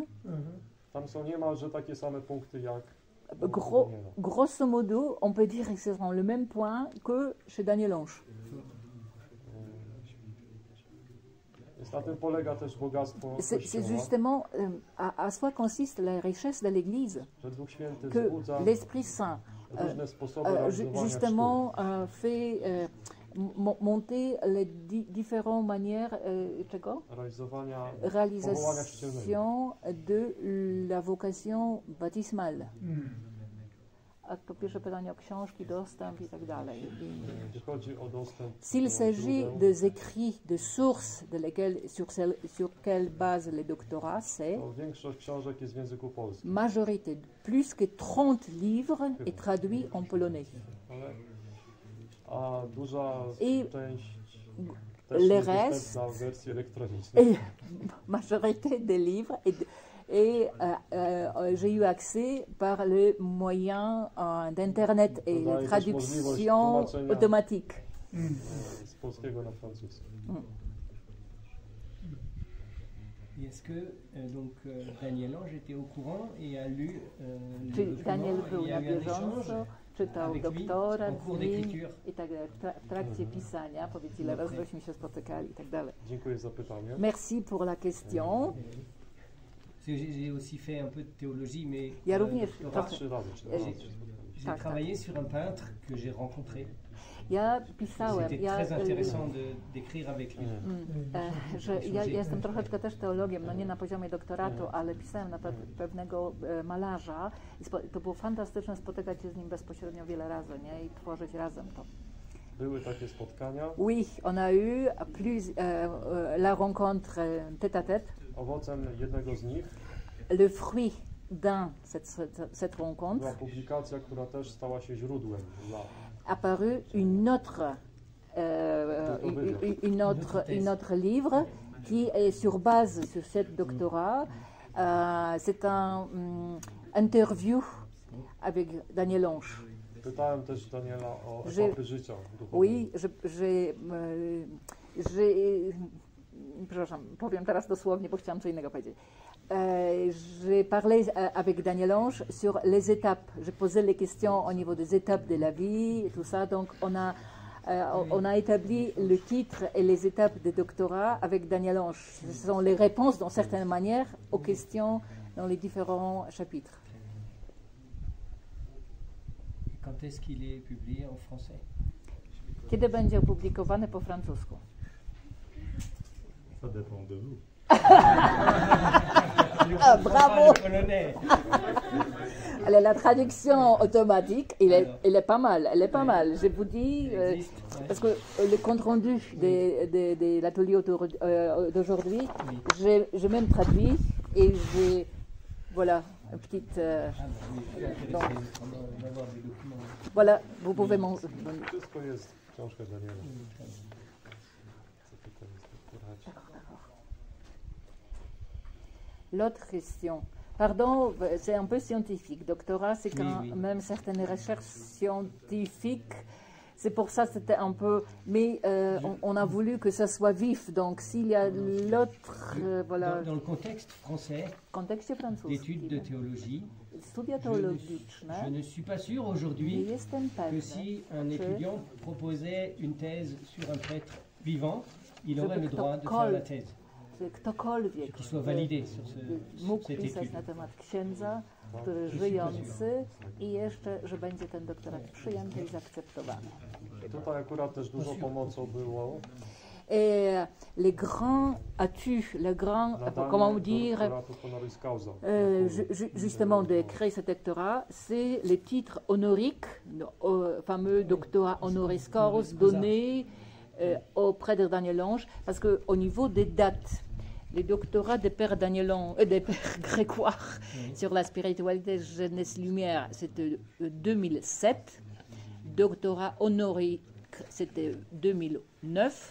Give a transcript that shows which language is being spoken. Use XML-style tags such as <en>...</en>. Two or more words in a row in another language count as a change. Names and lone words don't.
<pl>Tam są niemalże takie same punkty jak</pl> <fr>Grosso modo, on peut dire que ce sont le même point que chez Daniel Ange.</fr> <pl>Więc na tym polega też bogactwo</pl> <fr>C'est</fr> <pl>Kościoła,</pl> <fr>justement à soi consiste la richesse de l'Église,</fr> <pl>że Duch Święty</pl> <fr>que</fr> <pl>wzbudza</pl> <fr>l'Esprit Saint</fr> <pl>różne sposoby realizowania</pl> <fr>justement fait monter les différentes manières czego?</fr> <pl>sztuk, realizowania powołania chrzcielnego.</pl> <fr>Réalisation de la vocation baptismale.</fr> <pl>A to pierwsze pytanie o książki, dostęp i tak dalej. Gdy chodzi o dostęp</pl> <fr>S'il</fr> <pl>do</pl> <fr>s'agit</fr> <pl>źródeł,</pl> <fr>des écrits, de sources sur quelle base les doctorats, c'est</fr> <pl>to większość książek jest w języku polskim,</pl> <fr>majorité, plus que 30 livres est traduit en polonais.</fr> <pl>a duża</pl> <fr>I</fr> <pl>część też</pl> <fr>le</fr> <pl>jest</pl> <fr>reste-</fr> <pl>dostępna w wersji elektronicznej.</pl> <fr>Et majorité des livres j'ai eu accès par le moyen d'internet et</fr> <pl>Dodaje</pl> <fr>les</fr> <pl>też możliwość</pl> <fr>traductions</fr> <pl>tłumaczenia.</pl> <fr>automatiques.</fr> <pl>Z polskiego na francuski.</pl> <fr>Et est-ce que Daniel Ange était au courant et a lu le</fr> <pl>Czy</pl> <fr>document</fr> <pl>Daniel</pl> <fr>et</fr> <pl>był</pl> <fr>il y a</fr> <pl>na</pl> <fr>eu un</fr> <pl>bieżąco,</pl> <fr>échange</fr> <pl>czytał</pl> <fr>avec lui</fr> <pl>doktorat</pl> <fr>en cours</fr> <pl>z nim</pl> <fr>d'écriture.</fr> <pl>i tak dalej, w trakcie pisania, powiedz ile razy żeśmy się spotykali i tak dalej. Dziękuję za pytanie.</pl> <fr>Merci pour la question. Parce que j'ai aussi fait un peu de théologie, mais</fr> <pl>Ja również</pl> <fr>doctorat,</fr> <pl>trochę. 3 razy, 4 razy.</pl> <fr>j'ai</fr> <pl>Tak,</pl> <fr>travaillé sur un peintre que j'ai rencontré.</fr> <pl>Ja pisałem,</pl> <fr>C'était</fr> <pl>ja,</pl> <fr>très intéressant d'écrire avec lui.</fr> <pl>że ja jestem troszeczkę też teologiem, no nie na poziomie doktoratu, ale pisałem na pewnego malarza i to było fantastyczne spotykać się z nim bezpośrednio wiele razy, nie? I tworzyć razem to. Były takie spotkania.</pl> <fr>Oui, on a eu la rencontre tête-à-tête.</fr> <pl>Owocem jednego z nich</pl> <fr>Le fruit cette rencontre</fr> <pl>była publikacja, która też stała się źródłem dla</pl> <fr>apparu une autre livre qui est sur base sur cette doctorat. C'est un interview avec Daniel Ange.</fr> <pl>Pytałem też Daniela o Że- etapy życia duchowego. Oui, przepraszam, powiem teraz dosłownie, bo chciałam co innego powiedzieć.</pl> <fr>J'ai parlé avec Daniel Ange sur les étapes. J'ai posé les questions au niveau des étapes de la vie et tout ça. Donc on a établi le titre et les étapes des doctorats avec Daniel Ange. Ce sont les réponses, d'une certaine manière, aux questions dans les différents chapitres. Et quand est-ce qu'il est publié en français? Kiedy będzie opublikowany po francusku? Ça dépend de vous. Ah, bravo! Le polonais. Alors, la traduction automatique, elle est pas mal. Elle est pas mal. Je vous dis, parce que le compte rendu de l'atelier d'aujourd'hui, j'ai même traduit et j'ai, voilà, une petite. On va avoir des documents. Voilà, vous pouvez m'en.</fr> <pl>Wszystko jest w książkach Daniela. Co tutaj jest w doktoracie?</pl> <fr>L'autre question. Pardon, c'est un peu scientifique. Doctorat, c'est quand oui. même certaines recherches scientifiques. C'est pour ça que c'était un peu... Mais on a voulu que ça soit vif. Donc, s'il y a l'autre... voilà. Dans le contexte français, Contexte français. d'études de théologie,</fr> <pl>Studia teologiczne.</pl> <fr>je ne suis pas sûr</fr> <pl>Nie</pl> <fr>aujourd'hui</fr> <pl>jestem</pl> <fr>que</fr> <pl>pewny,</pl> <fr>si un</fr> <pl>czy</pl> <fr>étudiant proposait une thèse sur un prêtre vivant, il</fr> <pl>Żeby</pl> <fr>aurait le droit de faire la thèse,</fr> <pl>że ktokolwiek</pl> <fr>qu'il soit validé sur, sur</fr> <pl>mógł</pl> <fr>cette</fr> <pl>pisać</pl> <fr>étude.</fr> <pl>na temat księdza, który żyjący i jeszcze, że będzie ten doktorat przyjęty i zaakceptowany. Tutaj akurat też dużo pomocą było.</pl> <fr>Et les grands atouts, les grands, comment dire,</fr> <pl>doktoratu</pl> <la>honoris causa.</la> <fr>justement de créer ce doctorat, c'est les titres honoriques, fameux doctorat</fr> <la>honoris causa</la> <fr>donné au prêtre Daniel Lange, parce qu'au niveau des dates, les doctorats des pères des pères Grégoire sur la spiritualité jeunesse lumière, c'était 2007, doctorat honorique, c'était 2009.</fr>